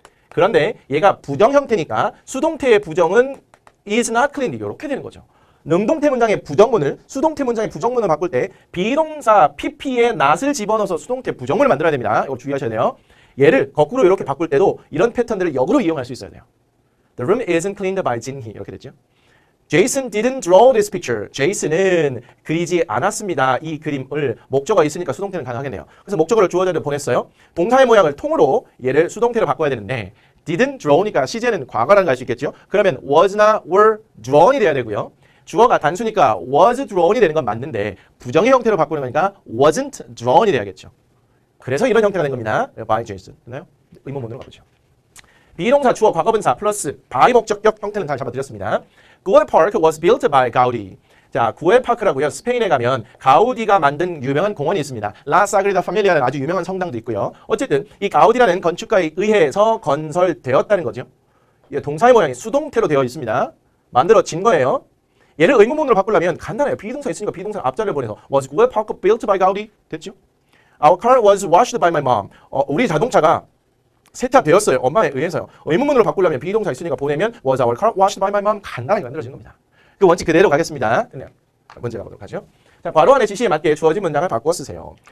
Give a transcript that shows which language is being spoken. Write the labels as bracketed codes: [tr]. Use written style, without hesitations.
[ko] 그런데 얘가 부정 형태니까 수동태의 부정은 is not cleaned 이렇게 되는 거죠. 능동태 문장의 부정문을 수동태 문장의 부정문을 바꿀 때 비동사 PP에 not을 집어넣어서 수동태 부정문을 만들어야 됩니다. 이거 주의하셔야 돼요. 얘를 거꾸로 이렇게 바꿀 때도 이런 패턴들을 역으로 이용할 수 있어야 돼요. [en] The room isn't cleaned by Jinhee [ko] 이렇게 됐죠. [en] Jason didn't draw this picture. [ko] 제이슨은 그리지 않았습니다. 이 그림을 목적어가 있으니까 수동태는 가능하겠네요. 그래서 목적어를 주어 자리로 보냈어요. 동사의 모양을 통으로 얘를 수동태로 바꿔야 되는데 didn't draw니까 시제는 과거라는 걸 알 수 있겠죠. 그러면 was나 were drawn이 돼야 되고요. 주어가 단수니까 was drawn이 되는 건 맞는데 부정의 형태로 바꾸는 거니까 wasn't drawn이 돼야겠죠. 그래서 이런 형태가 된 겁니다. by Jason. 됐나요? 의문문으로 가보죠. 비동사 주어 과거분사 플러스 by 목적격 형태는 잘 잡아드렸습니다. [en] Goodwood Park was built by Gaudi. [ko] 자, 구엘파크라고요. 스페인에 가면 가우디가 만든 유명한 공원이 있습니다. 라 사그리다 파밀리아라는 아주 유명한 성당도 있고요. 어쨌든 이 가우디라는 건축가에 의해서 건설되었다는 거죠. 동사의 모양이 수동태로 되어 있습니다. 만들어진 거예요. 얘를 의문문으로 바꾸려면 간단해요. 비동사 있으니까 비동사 앞자리를 보내서 [en] Was Guelpark built by Gaudi? [ko] 됐죠? [en] Our car was washed by my mom. [ko] 우리 자동차가 세차되었어요. 엄마에 의해서요. 의문문으로 바꾸려면 비동사 있으니까 보내면 [en] Was our car washed by my mom? [ko] 간단하게 만들어진 겁니다. 그 원칙 그대로 가겠습니다. 문제 가보도록 하죠. 자, 괄호 안에 지시에 맞게 주어진 문장을 바꿔 쓰세요.